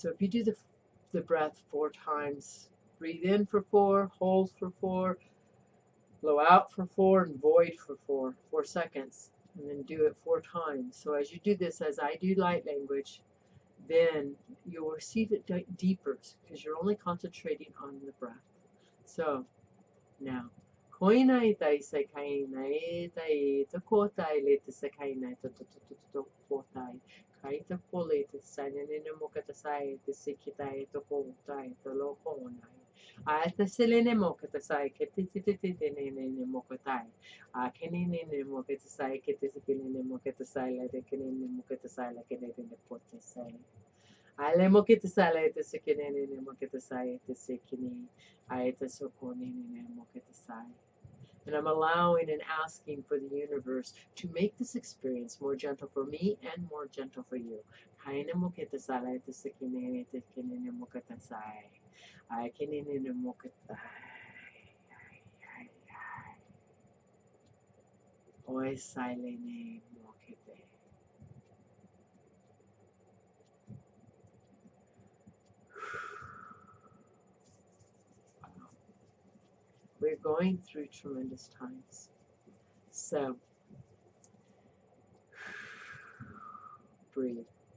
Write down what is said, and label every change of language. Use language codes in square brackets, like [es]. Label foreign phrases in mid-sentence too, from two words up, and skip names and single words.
[en] So if you do the breath 4 times, breathe in for 4, hold for 4, blow out for 4, and void for 4 seconds, and then do it 4 times. So as you do this, as I do light language, then you'll receive it deeper, because you're only concentrating on the breath. So now, koinai tai se kainai tai to kotai le te se kainai to kotai. Kaita pole te sainene mokata sai te sikitai to kotai to lokonai. A te selene mokata sai ke te nene mokatai. A kenene mokata sai ke te sikene mokata sai la te kenene mokata sai la ke ne pote sai. Ale mokata sai la te sikene mokata sai te sikene. I te sokone mokata sai. And I'm allowing and asking for the universe to make this experience more gentle for me and more gentle for you. Kaina moketa sala te sekine te kinene mokata sai. I kinene mokata. Oi silene mokete. We're going through tremendous times. So breathe.